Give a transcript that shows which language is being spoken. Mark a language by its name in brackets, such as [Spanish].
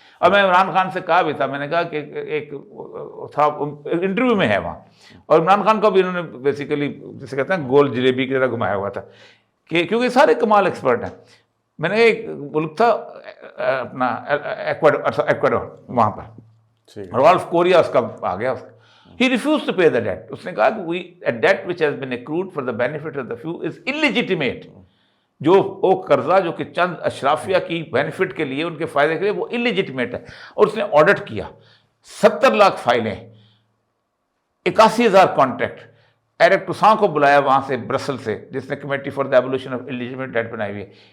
[Urdu] اور میں عمران خان سے کہا بھی تھا، میں نے کہا کہ ایک تھا انٹرویو میں ہے وہاں، اور عمران خان کو بھی انہوں نے بیسیکلی جسے کہتے ہیں گول جلیبی کی طرح گھمایا ہوا تھا کہ کیونکہ سارے کمال ایکسپرٹ ہیں. میں نے ایک ملک تھا اپنا ایکواڈور، وہاں پر رالف کوریا اس کا آ گیا. [English] He refused to pay the debt. [Urdu] اس نے کہا کہ [English] a debt which has been accrued for the benefit of the few is illegitimate. [Urdu] جو وہ قرضہ جو کہ چند اشرافیہ کی بینیفٹ کے لیے، ان کے فائدے کے لیے، وہ illegitimate ہے. اور اس نے آڈٹ کیا 70 لاکھ فائلیں، 81,000 کانٹریکٹ. ایرک ٹوساں کو بلایا وہاں سے برسل سے، جس نے committee for the ایبولیشن of illegitimate debt بنائی ہوئی ہے.